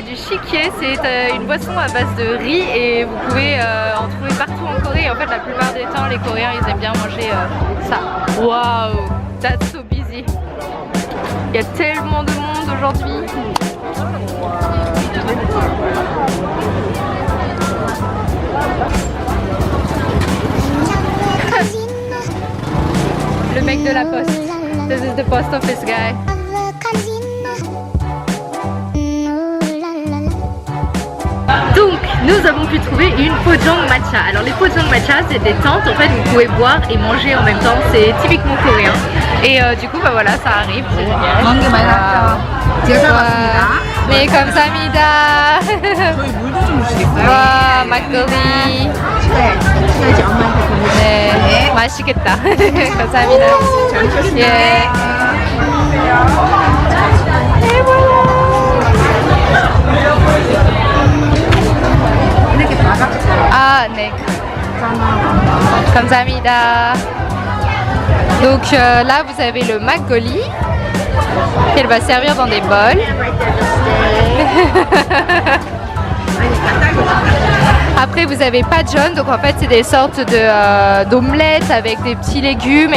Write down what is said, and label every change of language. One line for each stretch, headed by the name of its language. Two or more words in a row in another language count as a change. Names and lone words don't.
French: chikie, c'est une boisson à base de riz et vous pouvez en trouver partout en Corée. En fait, la plupart des temps, les Coréens, ils aiment bien manger ça. Waouh,
English: that's so busy.
French: Il y a tellement de monde aujourd'hui. Le mec de la poste.
English: This is the post office guy.
French: Donc, nous avons pu trouver une pojang matcha. Alors, les pojang matcha, c'est des tentes. En fait, vous pouvez boire et manger en même temps. C'est typiquement coréen. Et du coup, bah voilà, ça arrive. C'est génial. Mais comme ça, mida.
Korean: 와, 막걸리. 네, 맛있겠다. 감사합니다. 예. Ah, 네. 감사합니다.
French: Donc là, vous avez le makgeolli qu'elle va servir dans des bols. Après, vous avez pajeon, donc en fait, c'est des sortes d'omelettes avec des petits légumes.